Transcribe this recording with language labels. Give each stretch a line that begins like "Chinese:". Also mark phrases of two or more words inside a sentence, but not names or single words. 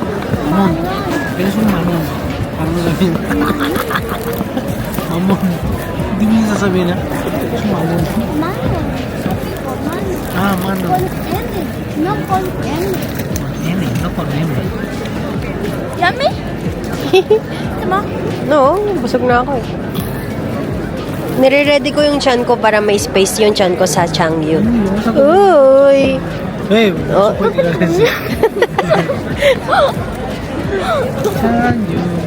Filipino: Mamon. Pero yung mamon. Parang sabihin. Mamon. Hindi mo yung sasabihin na. Yung mamon. Ah, mano.
Spanish: No con N. Nene, no con nene.
Filipino: Yummy? Diba? No, busog na ako eh. Nire-ready ko yung chan ko para may space yung chan ko sa Changyu. Uy! Babe, Oh. support ka kasi. Sanyo.